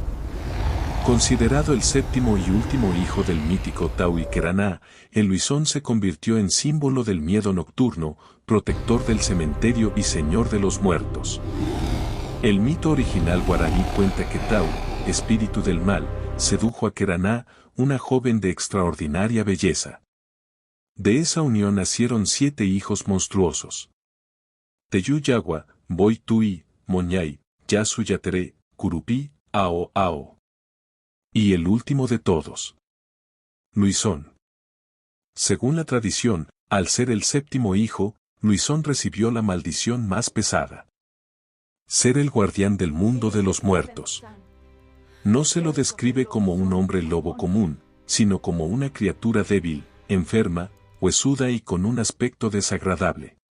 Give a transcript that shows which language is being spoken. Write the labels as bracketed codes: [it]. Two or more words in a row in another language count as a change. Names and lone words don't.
[es] Considerado el séptimo y último hijo del mítico Tau-i-Queraná, el Luisón se convirtió en símbolo del miedo nocturno, protector del cementerio y señor de los muertos. El mito original guaraní cuenta que Tau, espíritu del mal, sedujo a Queraná, una joven de extraordinaria belleza. De esa unión nacieron 7 hijos monstruosos. Teyu Yagua, Boy Tui, Moñay, Yasu Yateré, Curupí, Ao Ao. Y el último de todos, Luisón. Según la tradición, al ser el séptimo hijo, Luisón recibió la maldición más pesada: ser el guardián del mundo de los muertos. No se lo describe como un hombre lobo común, sino como una criatura débil, enferma, huesuda y con un aspecto desagradable.